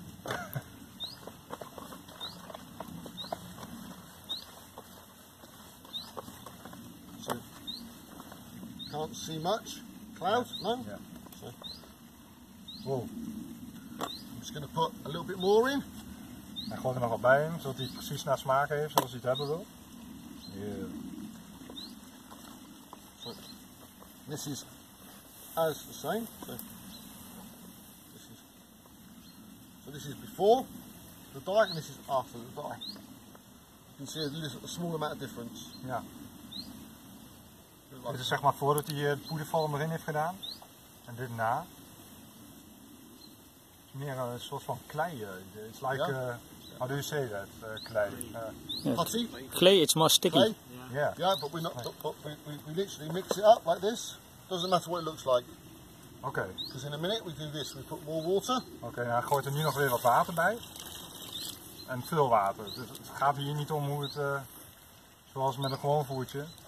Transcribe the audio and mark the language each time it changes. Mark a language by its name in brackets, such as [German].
[English] So, can't see much. Cloud? No? [Dutch] Ja. [English] So, Wow. I'm just going to put a little bit more in. [Dutch] En gooi er nog wat bij in, zodat hij precies naar smaak heeft zoals hij het hebben wil. [English] Yeah. So, this is as the same. So this is before the dye and this is after the dye. You can see a small amount of difference. [Dutch] Ja. [English] Like [Dutch] Dit is zeg maar voordat hij de poedervorm erin heeft gedaan. En dit na. Meer een soort van klei. [English] It's like, how do you say that? [Dutch] Klei. [English] putty, Clay, it's more sticky. clay. Yeah. Yeah, but we're not. But we literally mix it up like this. Doesn't matter what it looks like. [Dutch] Oké. [English] Because in a minute we do this. We put more water. [Dutch] Oké, nou hij gooit er nu nog weer wat water bij. En veel water. Dus het gaat hier niet om hoe het, zoals met een gewoon voertje.